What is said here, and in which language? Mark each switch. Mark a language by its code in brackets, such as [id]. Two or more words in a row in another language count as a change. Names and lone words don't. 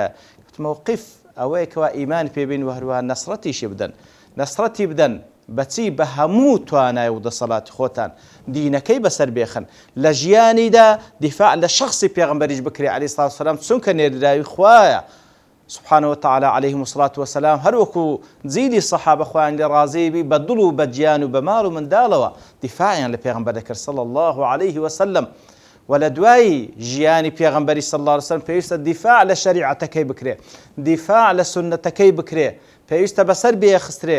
[ckb] موقف ئەوەیە کەوا ئیمانی پێبین و هەروەها نەسڕەتیشی بدەن، نەسڕەتی بدەن بەچی بە هەموو توانای و دەسەڵاتی خۆتان دینەکەی بەسەر بێخن، لە ژیانیدا دیفاع لە شخصی پێغەمبەریش بکرێ [ar] عەلەیهی سەڵات وسەلام، [ckb] چونکە نێردراوی خوایە [ar] سبحانه وتعالى عليهم الصلاة والسلام. [ckb] هەر وەکو جیلی سەحابە خۆیان لێ ڕازی بی بە دڵ و بە گیان و بە ماڵ و منداڵەوە دیفاعیان لە پێغەمبەر دەکرد [ar] صلی الله عليه وسلم. [ckb] و لە دوای ژیانی پێغەمبەری [ar] صلی الله عليه وسلم [ckb] پێویستە دیفاع لە شەریعەتەکەی بکرێ، دیفاع لە سونەتەکەی بکرێ، پێویستە بەسەر بێخسترێ.